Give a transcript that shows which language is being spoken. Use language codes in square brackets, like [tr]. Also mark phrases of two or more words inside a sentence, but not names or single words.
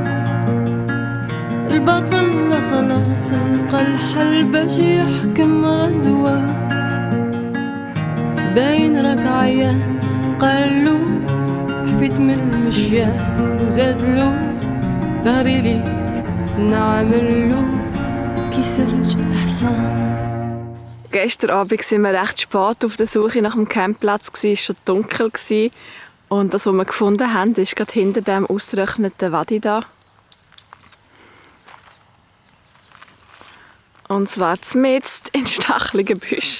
[ar] الباطل خلاص لقى الحل باش يحكم غدوة باين راك عيان قالو حفيت من المشيان وزادلو بغري ليك نعملو كي سرج الحصان. [de] Gestern Abend waren wir recht spät auf der Suche nach dem Campplatz. Es war schon dunkel. Und das, was wir gefunden haben, ist gerade hinter dem ausgetrockneten Wadi da. Und zwar mitten in stacheligen Büschen.